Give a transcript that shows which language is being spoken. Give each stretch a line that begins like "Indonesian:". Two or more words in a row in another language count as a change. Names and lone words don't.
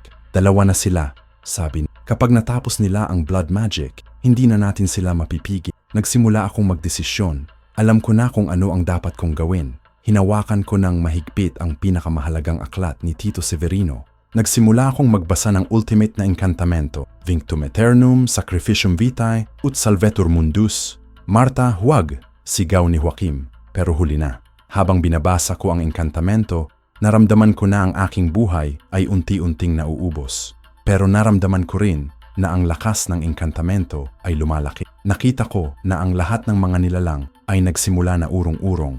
Filipino: Dalawa na sila, sabi niya. Kapag natapos nila ang
English: blood magic,
Filipino: hindi na natin sila mapipigil. Nagsimula akong magdesisyon. Alam ko na kung ano ang dapat kong gawin. Hinawakan ko ng mahigpit ang pinakamahalagang aklat ni Tito Severino. Nagsimula akong magbasa ng ultimate na encantamento,
Latin: Vinctum Aeternum, Sacrificium Vitae, ut Salvetur Mundus.
Filipino: Marta, huwag, sigaw ni Joaquim, pero huli na. Habang binabasa ko ang encantamento, naramdaman ko na ang aking buhay ay unti-unting nauubos. Pero naramdaman ko rin na ang lakas ng enkantamento ay lumalaki. Nakita ko na ang lahat ng mga nilalang ay nagsimula na urong-urong.